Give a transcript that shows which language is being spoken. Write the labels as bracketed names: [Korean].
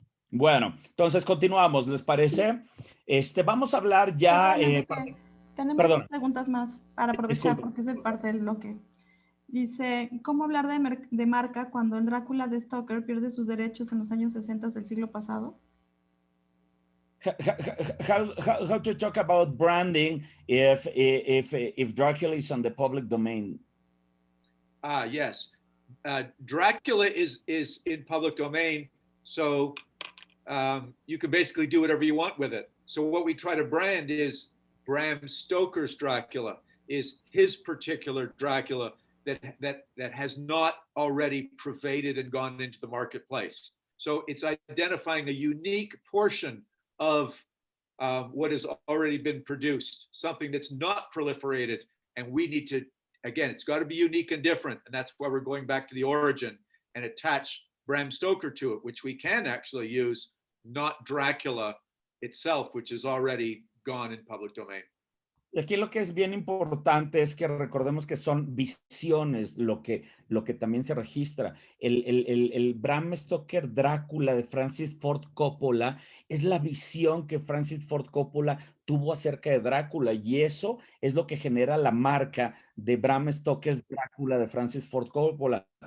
[Spanish] Bueno, entonces continuamos, ¿les parece? Vamos a hablar ya... Tenemos 2 preguntas más para aprovechar porque es parte del bloque. Dice, ¿cómo hablar de marca cuando el Drácula de Stoker pierde sus derechos en los años 60 del siglo pasado? [English] how to talk about branding if Dracula is on the public domain? Yes. Dracula is in public domain, so you can basically do whatever you want with it. So what we try to brand is Bram Stoker's Dracula, is his particular Dracula that has not already pervaded and gone into the marketplace. So it's identifying a unique portion of what has already been produced, something that's not proliferated, and we need to, again, it's got to be unique and different, and that's why we're going back to the origin and attach Bram Stoker to it, which we can actually use, not Dracula itself, which is already gone in public domain. [Spanish] Y aquí lo que es bien importante es que recordemos que son visiones lo que también se registra. El Bram Stoker Drácula de Francis Ford Coppola es la visión que Francis Ford Coppola tuvo acerca de Drácula, y eso es lo que genera la marca de Bram Stoker's Drácula de Francis Ford Coppola.